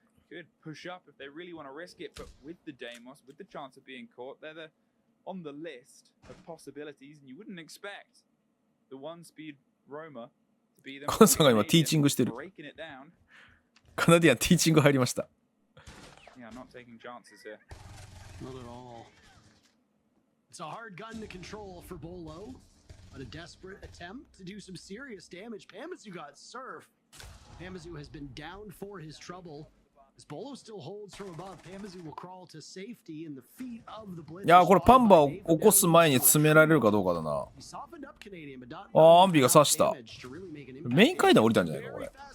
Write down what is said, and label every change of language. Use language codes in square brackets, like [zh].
[en] could push up if they really want to risk it, but with the Deimos, with the chance of being caught, they're on the list of possibilities, and you wouldn't expect the one-speed roamer to be them. [ja] カナさんが今ティーチングしてる。カナディアンティーチング入りました。 [en] Yeah, I'm not taking chances here. Not at all. It's a hard gun to control for Bolo, but a desperate attempt to do some serious damage. Pamazu got surf. Pamazu has been down for his trouble. As Bolo still holds from above, Pamazu will crawl to safety in the feet of the Blitz. [ja] いやーこれパンバを起こす前に詰められるかどうかだな。アンビが刺した。メイン階段降りたんじゃないかこれ。